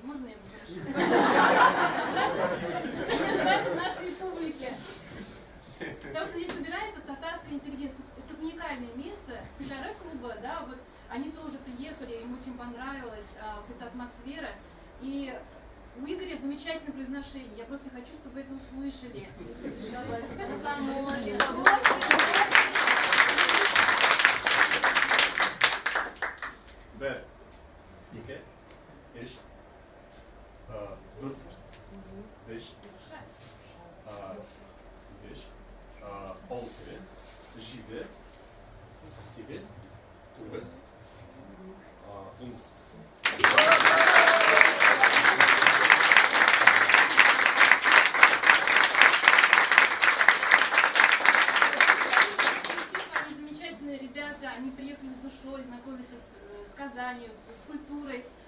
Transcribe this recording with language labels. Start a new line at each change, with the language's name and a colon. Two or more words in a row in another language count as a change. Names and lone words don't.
Russian: Можно я попрошу? Давайте нашей публике. Потому что здесь собирается татарская интеллигенция. Это уникальное место. Шары-клуба, да, вот они тоже приехали, им очень понравилась вот эта атмосфера. И у Игоря замечательное произношение. Я просто хочу, чтобы вы это услышали.
Turkish: Ver, iki, üç, dört, beş, altı, yedi, sekiz, dokuz, on.
Russian: Они замечательные ребята, они приехали с душой, знакомиться с Казанью, с культурой.